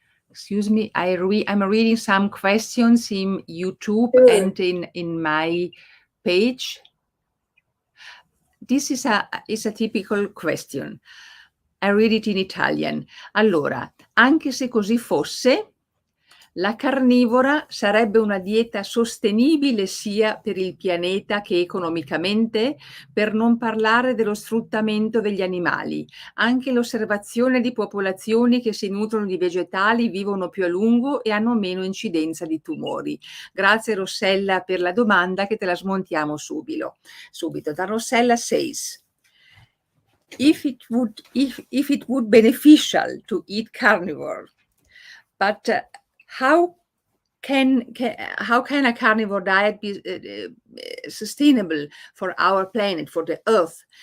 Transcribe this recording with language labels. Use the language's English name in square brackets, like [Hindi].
[English] Excuse me, I'm reading some questions in YouTube and in my page. This is a typical question. I read it in Italian. [Italian] Allora, anche se così fosse, la carnivora sarebbe una dieta sostenibile sia per il pianeta che economicamente, per non parlare dello sfruttamento degli animali. Anche l'osservazione di popolazioni che si nutrono di vegetali vivono più a lungo e hanno meno incidenza di tumori. Grazie Rossella per la domanda, che te la smontiamo subito. [English] Da Rossella says, if it would beneficial to eat carnivore, but how can a carnivore diet be sustainable for our planet, for the Earth?